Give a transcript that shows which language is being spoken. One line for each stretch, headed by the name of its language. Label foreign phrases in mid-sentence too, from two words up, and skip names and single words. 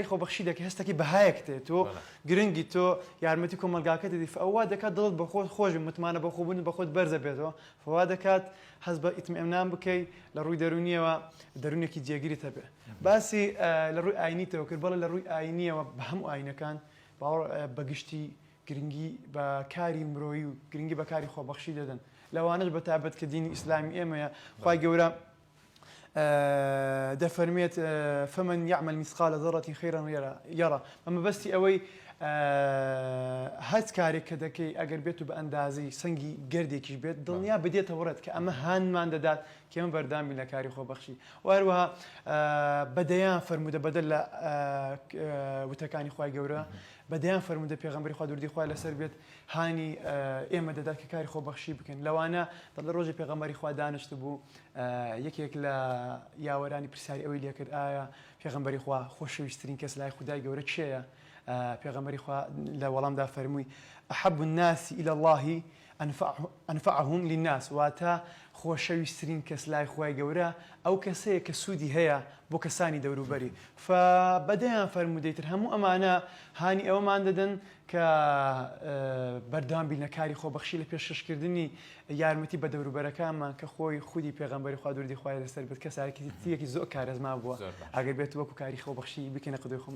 Central Kurdish: خۆبەخشی دەکە هەستێکی بەهایەک تێت تۆ گرنگی تۆ یارمەتی کۆمەلگاکە دەدی ئەوە دەکات دڵت بە خۆت خۆش متمانە بە خۆبوون بە خۆت بەرزە بێتەوە فوا دەکات هەست بە ئیتمئینان بکەی لە ڕووی دەرونیەوە دەرونێکی جێگیری هەبێ باسی لە ڕووی ئاینیتەوە کرد بەڵێ لە ڕووی ئاینیەوە بە هەموو ئاینەکان بەگشتی گرنگی بە کاری مرۆیی و گرنگی بە کاری خۆبەخشی دەدەن لەوانش بە تایبەت کە دینی ئیسلامی ئێمەیە خوای گەورە دەفەرمێت
Arabic: فمن يعمل مثقال ذرة خيرا يرى
Central Kurdish: ئەمە بەستی ئەوەی هەچ کارێک کە دەکەی ئەگەر بێت و بە ئەندازی سەنگی گردێکیش بێت دڵنیا بدێتە وڕێت کە ئەمە هانمان دەدات کە ئێمە بەردامی لە کاری خۆبەخشی وهروەها بەدەیان فەرموودە بەدەل لە وتەکانی خوای گەورە بەدەیان فەرموودە پێغەمبەری خوا دوردی خوای لەسەر بێت هانی ئێمە دەدات کە کاری خۆبەخشی بکەن لەوانە دڵ ڕۆژی پێغەمبەری خوا دانیشت بوو یەکێک لە یاوەرانی پرسیاری ئەوەی لێ کرد ئایا پێغەمبەری خوا خۆشەویستترین کەس لای خودای گەورە کێیە پێغەمبەری خوا لە وەڵامدا فەرمووی
Arabic: ئەحەب الناس إلى الله ئەنفعهم للناس
Central Kurdish: واتە خۆشەویستترین کەس لای خوای گەورە ئەو کەسەیە کە سوودی هەیە بۆ کەسانی دەوروبەری بەدەیان فەرموودەیتر هەموو ئەمانە هانی ئەوەمان دەدەن کە بەردەوام بینە کاری خۆبەخشی لە پێشکەشکردنی یارمەتی بە دەوروبەرەکانمان کە خۆی خودی پێغەمبەری خوا دوردی خوای لەسەر بێت کەسێکی زۆر کارەزما بووە ئەگەر بێت وەکو کاری خۆبەخشی بکەنە قدوی خۆمان